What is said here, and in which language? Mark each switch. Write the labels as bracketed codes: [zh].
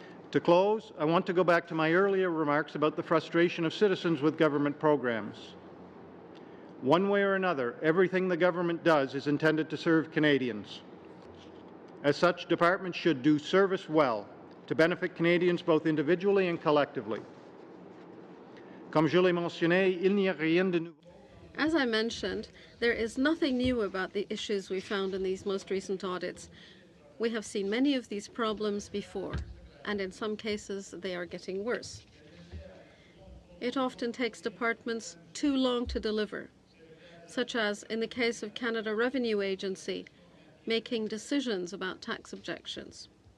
[en] To close, I want to go back to my earlier remarks about the frustration of citizens with government programs. One way or another, everything the government does is intended to serve Canadians. As such, departments should do service well to benefit Canadians both individually and collectively. [fr] Comme je l'ai mentionné, il n'y a rien de nouveau. [en] As I mentioned, there is nothing new about the issues we found in these most recent audits. We have seen many of these problems before, and in some cases they are getting worse. It often takes departments too long to deliver, such as in the case of Canada Revenue Agency, making decisions about tax objections.